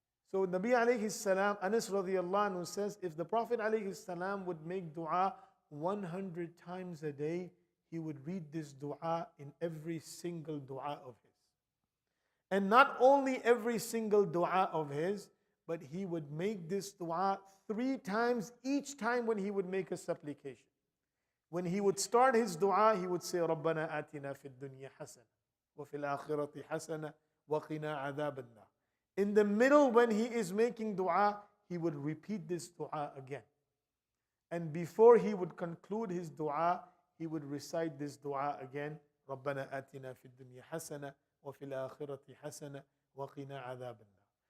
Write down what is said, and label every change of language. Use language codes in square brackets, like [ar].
[en] So Nabi alayhi salam, Anas radiyallahu anhu says, if the Prophet alayhi salam would make dua 100 times a day, he would read this dua in every single dua of his. And not only every single dua of his, but he would make this dua 3 times each time when he would make a supplication. When he would start his dua, he would say, [ar] رَبَّنَا آتِنَا فِي الدُّنْيَا حَسَنَةً وَفِي الْآخِرَةِ حَسَنَةً وَقِنَا عَذَابَ النَّارِ. [en] In the middle, when he is making dua, he would repeat this dua again. And before he would conclude his dua, he would recite this dua again. [ar] رَبَّنَا آتِنَا فِي الدُّنْيَا حَسَنَةً وَفِي الْآخِرَةِ حَسَنَةً وَقِنَا عَذَابَ النَّارِ.